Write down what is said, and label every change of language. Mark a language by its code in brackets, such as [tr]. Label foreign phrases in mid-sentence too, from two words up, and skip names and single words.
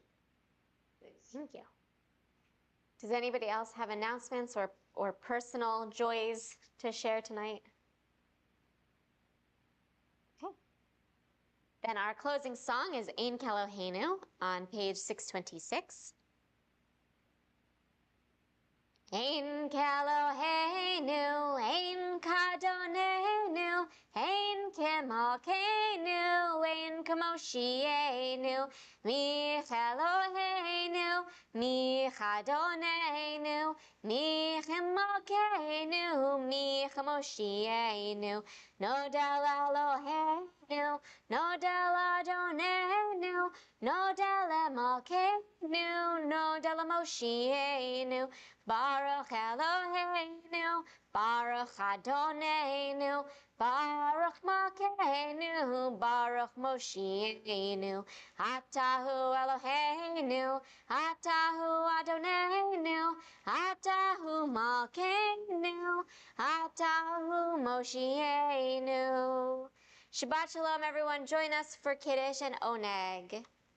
[en] Thanks. Thank you. Does anybody else have announcements or personal joys to share tonight? Okay. Then our closing song is Ein Keloheinu on page 626. [he] אין כאלוהינו, אין כאדונינו, אין כמלכנו, אין כמושיענו, מי כאלוהינו, מי כאדונינו, מי כמלכנו, מי כמושיענו, נודה לאלוהינו. נודה לאדונינו, נודה למלכנו, נודה למושיענו, ברוך אלוהינו, ברוך אדונינו, ברוך מלכנו, ברוך מושיענו, אתה הוא אלוהינו, אתה הוא אדונינו, אתה הוא מלכנו, אתה הוא מושיענו. שבת שלום, [en] everyone. Join us for Kiddush and Oneg.